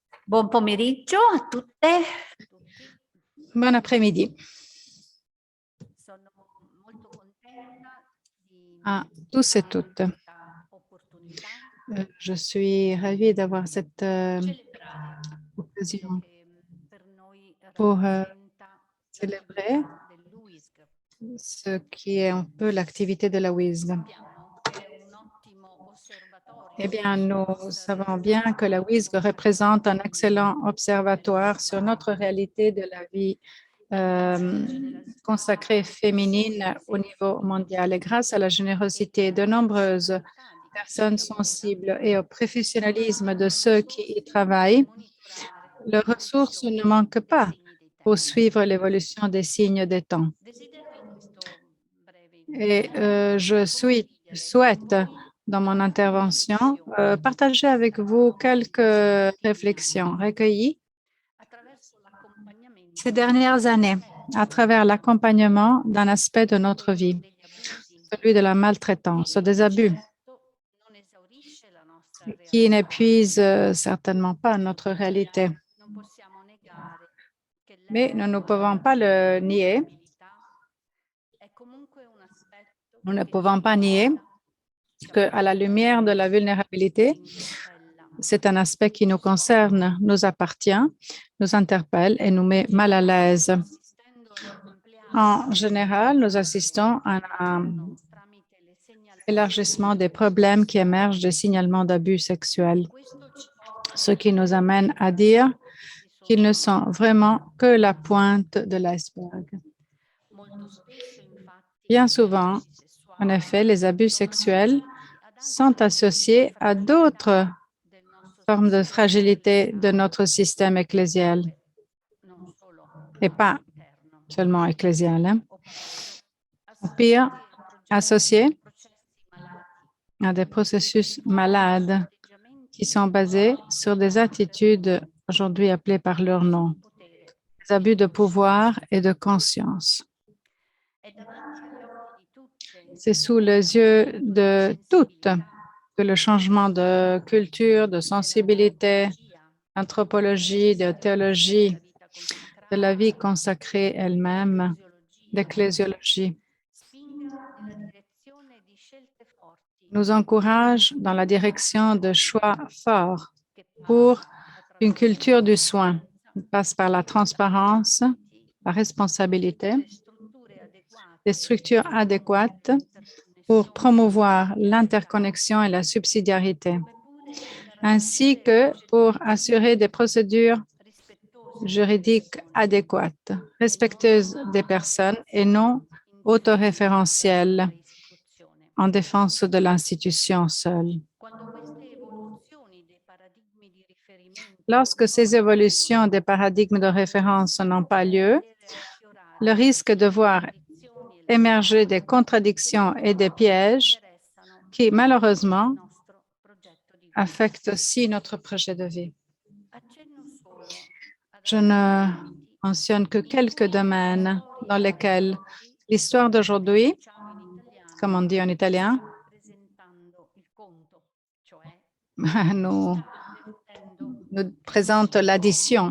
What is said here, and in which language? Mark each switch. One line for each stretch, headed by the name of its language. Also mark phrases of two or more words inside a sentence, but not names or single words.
Italian: Buon pomeriggio a tutte.
French: Bon après-midi
Italian: Sono molto contenta di
French: à tous et toutes.
Italian: questa opportunità
French: Je suis ravie d'avoir cette
Italian: celebrare quello
French: occasion
Italian: che per noi
French: pour
Italian: rappresenta
French: célébrer
Italian: l'attività dell'UISG.
French: ce qui est un peu l'activité de la WISG.
Italian: Sappiamo che è un ottimo osservatorio
French: Eh bien,
Italian: sulla
French: nous
Italian: nostra
French: savons bien
Italian: realtà
French: que la
Italian: e
French: WISG représente un excellent observatoire sur notre réalité de la vie consacrée féminine au niveau mondial. Et grâce à la générosité de nombreuses personnes sensibles et au professionnalisme de ceux qui y travaillent, les ressources ne manquent pas pour suivre l'évolution des signes des temps.
Italian: Desidero in questo breve
French: Et je
Italian: condividere
French: souhaite,
Italian: con voi
French: dans mon intervention,
Italian: riflessioni
French: partager avec vous quelques réflexions recueillies
Italian: attraverso l'accompagnamento
French: ces dernières années à travers l'accompagnement d'un aspect de notre vie,
Italian: degli abusi,
French: celui de la maltraitance,
Italian: che
French: des abus,
Italian: certo non esaurisce la nostra
French: qui
Italian: realtà.
French: n'épuisent certainement pas notre réalité.
Italian: Non possiamo negare che
French: Mais nous ne
Italian: l'essere
French: pouvons pas le nier.
Italian: vulnerabilità è comunque un aspetto
French: Nous ne
Italian: che ci
French: pouvons pas nier
Italian: riguarda, ci
French: qu'à la lumière de la
Italian: ci
French: vulnérabilité,
Italian: interpella.
French: c'est un aspect qui nous concerne, nous appartient, nous interpelle et nous met mal à l'aise.
Italian: Assistendo ad un ampliarsi
French: En général, nous assistons à un
Italian: tramite le segnalazioni,
French: élargissement des problèmes qui émergent des signalements d'abus sexuels,
Italian: questo ci porta
French: ce qui nous amène à dire qu'ils ne sont vraiment que la pointe de l'iceberg.
Italian: molto spesso, infatti,
French: Bien
Italian: gli
French: souvent,
Italian: abusi
French: en
Italian: sessuali
French: effet, les abus sexuels
Italian: ad
French: sont
Italian: altre
French: associés à d'autres
Italian: del nostro
French: formes de
Italian: sistema
French: fragilité de
Italian: ecclesiale,
French: notre système ecclésial,
Italian: non solo
French: et pas
Italian: interno,
French: seulement ecclésial, hein.
Italian: o peggio,
French: Au pire, associés
Italian: processi malati,
French: à des processus malades
Italian: atteggiamenti
French: qui sont basés sur des attitudes aujourd'hui appelées par leur nom,
Italian: di potere.
French: des abus de pouvoir et de conscience.
Italian: È davanti agli occhi di tutte
French: C'est sous les yeux de toutes que le changement de culture, de sensibilité, d'anthropologie, de théologie, de la vie consacrée elle-même, d'ecclésiologie,
Italian: spinga nella direzione di scelte forti
French: nous encourage dans la direction de choix forts
Italian: che
French: pour
Italian: passano
French: une
Italian: attraverso
French: culture du soin, qui passe par la transparence, la responsabilité,
Italian: le strutture adeguate
French: des structures adéquates pour
Italian: interconnessione,
French: promouvoir l'interconnexion et la subsidiarité,
Italian: come pure
French: ainsi que pour assurer des procédures
Italian: rispettose
French: juridiques adéquates, respectueuses des personnes et non autoréférentielles
Italian: istituzione.
French: en défense de l'institution seule.
Italian: Quando queste evoluzioni dei paradigmi di riferimento
French: Lorsque ces évolutions des paradigmes de référence n'ont pas lieu, le risque de voir émerger des contradictions et des pièges qui, malheureusement, affectent aussi notre projet de vie. Je ne mentionne que quelques domaines dans lesquels l'histoire d'aujourd'hui, comme on dit en italien, nous présente l'addition.